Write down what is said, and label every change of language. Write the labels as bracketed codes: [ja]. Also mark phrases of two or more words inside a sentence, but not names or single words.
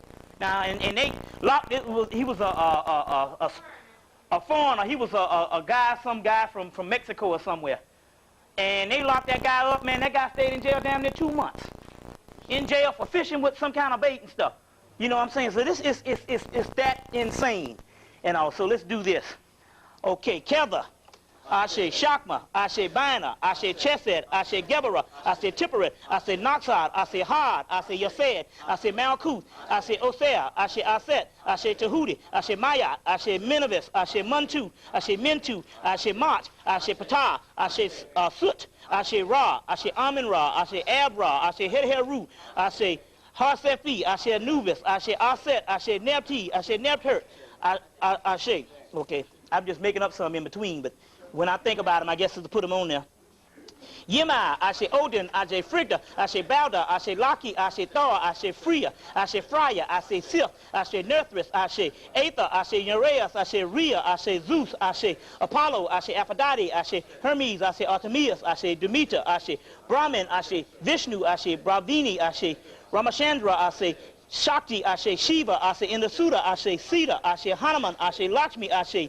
[en] Now, and they locked it. He was a foreigner. He was some guy from Mexico or somewhere. And they locked that guy up, man. That guy stayed in jail damn near 2 months. In jail for fishing with some kind of bait and stuff. You know what I'm saying? So this is that insane. And also, let's do this. Okay, Kether, Ashe Shakma, Ashe Bina, Ashe Chesed, Ashe Gebera, Ashe Tipperet, Ashe Noxad, Ashe Had, Ashe Yased, Ashe Malkuth, Ashe Osea, Ashe Aset, Ashe Tahudi, Ashe Mayat, Ashe Minivis, Ashe Muntu, Ashe Mintu, Ashe Mach, Ashe Patah, Ashe Sut, Ashe Ra, Ashe Amin Ra, Ashe Abra, Ashe Hedheru, Ashe Harsefi, Ashe Anubis, Ashe Aset, Ashe Nepti, Ashe Neptert, Ashe. Okay, I'm just making up some in between, but when I think about them, I guess it's to put them on there. Yima, Ashe Odin, Ashe Frigda, Ashe Balda, Ashe Laki, Ashe Thor, Ashe Freya, Ashe Freya, Ashe Sith, Ashe Nerthris, Ashe Aether, Ashe Nereus, Ashe Rhea, Ashe Zeus, Ashe Apollo, Ashe Aphrodite, Ashe Hermes, Ashe Artemis, Ashe Demeter, Ashe Brahman, Ashe Vishnu, Ashe Bravini, Ashe Ramachandra, Ashe Shakti, Ashe Shiva, Ashe Indasuda, Ashe Sita, Ashe Hanuman, Ashe Lakshmi, Ashe